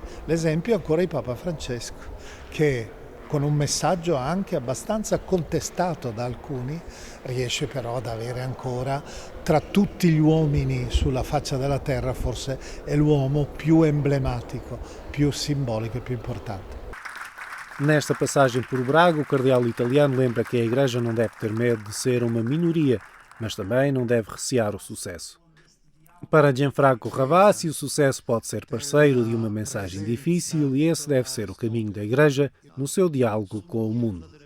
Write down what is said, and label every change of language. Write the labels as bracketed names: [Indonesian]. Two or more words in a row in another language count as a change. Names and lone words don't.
[Italian] L'esempio è ancora di Papa Francesco, che con un messaggio anche abbastanza contestato da alcuni, riesce però ad avere ancora, tra tutti gli uomini sulla faccia della terra, forse è l'uomo più emblematico, più simbolico e più importante. [Portuguese] Nesta passagem por Braga, o cardeal italiano lembra que a Igreja não deve ter medo de ser uma minoria, mas também não deve recear o sucesso. Para Gianfranco Ravasi, o sucesso pode ser parceiro de uma mensagem difícil e esse deve ser o caminho da Igreja no seu diálogo com o mundo.